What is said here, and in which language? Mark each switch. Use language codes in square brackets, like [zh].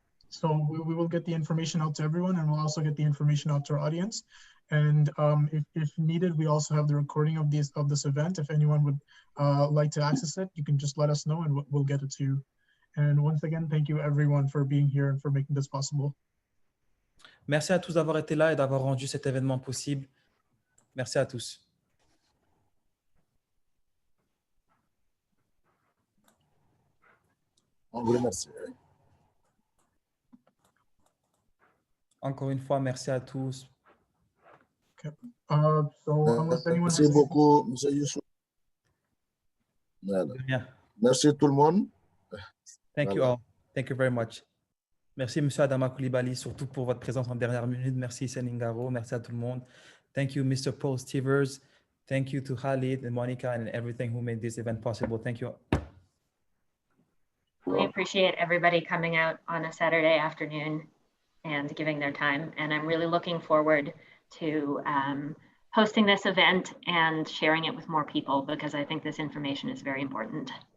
[en] So we will get the information out to everyone, and we'll also get the information out to our audience. And if needed, we also have the recording of this event. If anyone would like to access it, you can just let us know, and we'll get it to you. And once again, thank you everyone for being here and for making this possible. [fr] Merci à tous d'avoir été là et d'avoir rendu cet événement possible. Merci à tous. On vous remercie. Encore une fois, merci à tous. [en] Okay. [fr] Merci beaucoup, M. Youssouf. Voilà. Merci tout le monde. [en] Thank you all. Thank you very much. [fr] Merci, M. Adama Koulibaly, surtout pour votre présence en dernière minute. Merci, Seningaro. Merci à tout le monde. [en] Thank you, Mr. Paul Stevers. Thank you to Khalid and Monica and everything who made this event possible. Thank you. We appreciate everybody coming out on a Saturday afternoon and giving their time. And I'm really looking forward to hosting this event and sharing it with more people, because I think this information is very important.